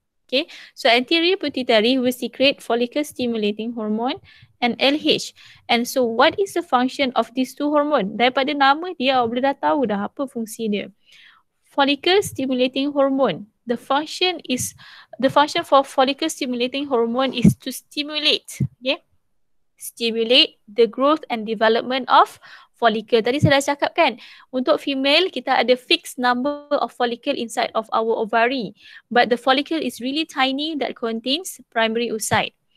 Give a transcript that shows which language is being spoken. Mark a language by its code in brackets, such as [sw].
[en] Okay, so anterior pituitary will secrete follicle stimulating hormone and LH. And so what is the function of these two hormone? [ms] Daripada nama dia boleh dah tahu dah apa fungsi dia. [en] Follicle stimulating hormone. The function for follicle stimulating hormone is to stimulate, okay? Stimulate the growth and development of follicle. [ms] Tadi saya dah cakap kan, untuk [en] female [ms] kita ada [en] fixed number of follicle inside of our ovary, but the follicle is really tiny that contains primary oocyte.